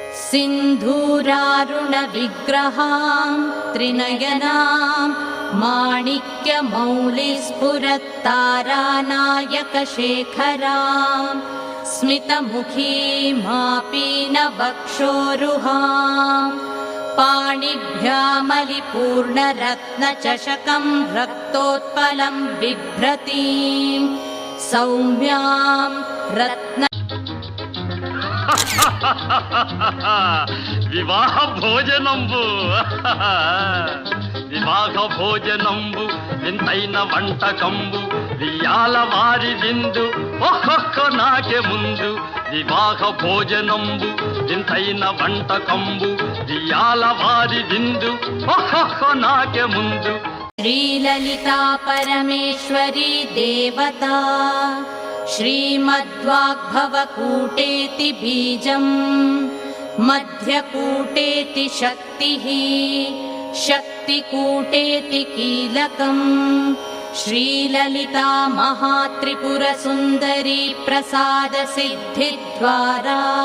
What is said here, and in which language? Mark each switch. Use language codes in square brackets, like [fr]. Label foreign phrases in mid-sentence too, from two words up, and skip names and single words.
[sa] सिन्धूरारुणविग्रहां त्रिनयनां माणिक्यमौलिस्फुरत्तारानायकशेखरां स्मितमुखीमापीनवक्षोरुहां पाणिभ्यामलिपूर्णरत्नचषकं रक्तोत्पलं बिभ्रतीं सौम्यां रत्न [te] వివాహ భోజనంబు వివాహ భోజనంబు వింతైన వంటకంబు వియాల వారి విందు ఒక్కొక్క నాకే ముందు వివాహ భోజనంబు వింతైన వంటకంబు వియాల వారి విందు ఒక్కొక్క నాకే ముందు [sa] श्रीललिता परमेश्वरी देवता श्रीमद्वाग्भवकूटेति बीजं मध्यकूटेति शक्तिः शक्तिकूटेति कीलकं श्रीललिता महात्रिपुरसुन्दरी प्रसादसिद्धिद्वारा